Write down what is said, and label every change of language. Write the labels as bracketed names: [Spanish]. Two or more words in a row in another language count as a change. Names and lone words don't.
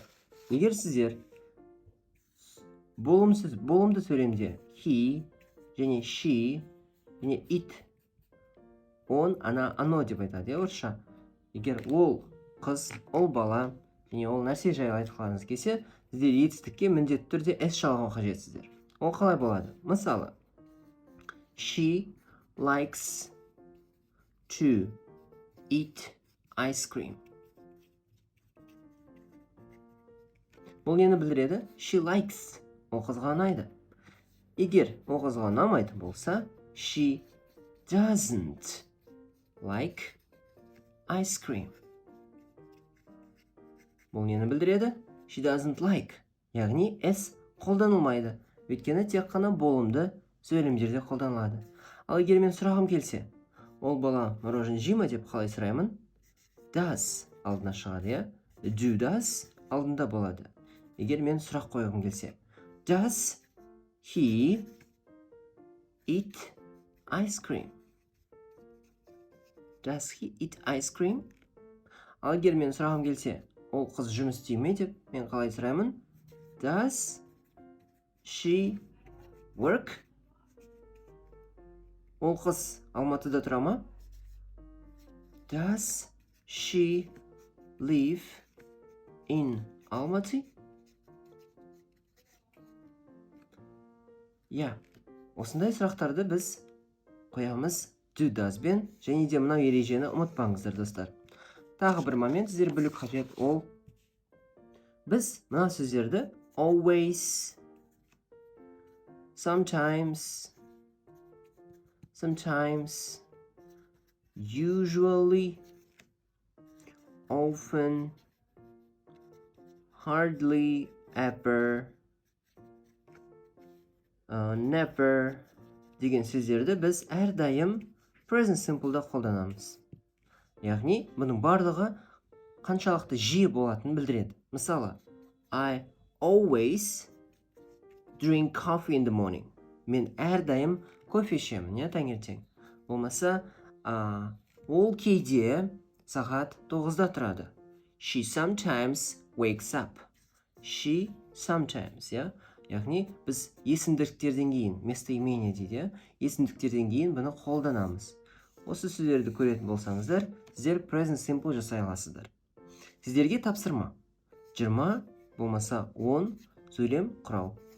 [Kazakh] Егер сіздер болымды сөйлемде he және she және it, ано деп айтады, орысша. Егер ол қыз, ол бала және ол нәрсе жайлы айтқыларыңыз келсе, сіздер етістікке міндетті түрде s жалғау қажетсіздер. Ол қалай болады? Мысалы, [English] she likes to eat ice cream. [Kazakh] Бұл нені білдіреді? [English] She likes. [Kazakh] Ол қызға ұнайды. Егер ол қызға ұнамайтын болса, [English] she doesn't like ice cream. [Kazakh] Бұл нені білдіреді? [English] She doesn't like. [Kazakh] Яғни s қолданылмайды. Өйткені тек қана болымды сөйлемдерде қолданылады. Ал егер мен сұрағым келсе, ол бала мороженое жей ме деп қалай сұраймын? Does алдына шығады, [English] Do does [Kazakh] алдында болады. егер мен сұрақ қойғым келсе, [English] does he eat ice cream? Does he eat ice cream? [Kazakh] Ал егер мен сұрағым келсе, ол қыз жұмыс істей ме деп, мен қалай сұраймын? [English] Does she work? [Kazakh] Ол қыз Алматыда тұра ма? [English] Does she live in Almaty? [Kazakh] Я, осындай сұрақтарды біз қоямыз [English] do does [Kazakh] бен, және де мынау ережені ұмытпаңыздар, достар. Тағы бір момент сіздер білу қажет, ол біз мына сөздерді [English] always, sometimes, usually, often, hardly, ever, never [Kazakh] деген сөздерді біз әрдайым [English] present simple'да [Kazakh] қолданамыз. Яғни, бұның барлығы қаншалықты жиі болатынын білдіреді. Мысалы, [English] I always drink coffee in the morning. [Kazakh] Мен әрдайым кофе ішемін, таңертең. Болмаса, ол кейде сағат 9-да тұрады. [English] She sometimes wakes up. She sometimes, [Kazakh] Яғни, біз есімдіктерден кейін, местоимение дейді, есімдіктерден кейін бұны қолданамыз. Осы сөздерді көретін болсаңыздар, сіздер [English] present simple [Kazakh] жасай аласыздар. Сіздерге тапсырма. 20 болмаса 10 сөйлем құрау.